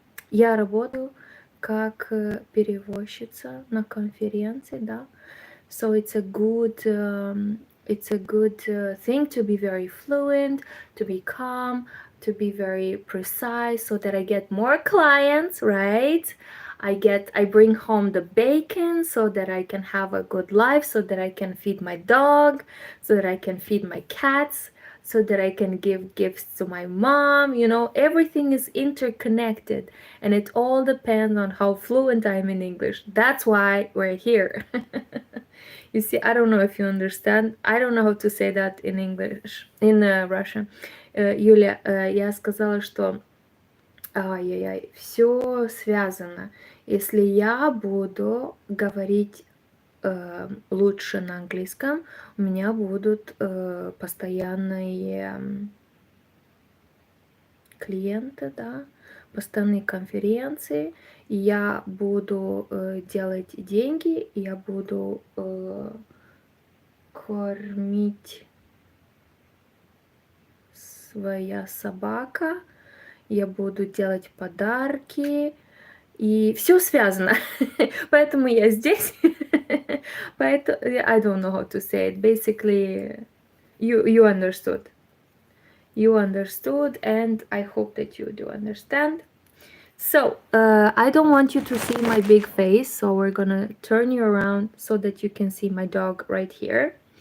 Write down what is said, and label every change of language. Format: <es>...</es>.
<ru>Я работаю как переводчица на конференции, да.</ru> <en>So it's a good thing to be very fluent, to be calm, to be very precise, so that I get more clients, right? I bring home the bacon so that I can have a good life, so that I can feed my dog, so that I can feed my cats, so that I can give gifts to my mom. You know, everything is interconnected, and it all depends on how fluent I am in English. That's why we're here. You see, I don't know if you understand. I don't know how to say that in English, in Russian.</en> <ru>Юля, я сказала, что ай-яй-яй, все связано. Если я буду говорить лучше на английском, у меня будут постоянные клиенты, да, постоянные конференции, и я буду делать деньги, и я буду кормить своя собака, я буду делать подарки, и все связано. Поэтому я здесь. Поэтому</ru> <en>I don't know how to say it. Basically, you understood. You understood, and I hope that you do understand. So, I don't want you to see my big face, so we're gonna turn you around so that you can see my dog right here.</en>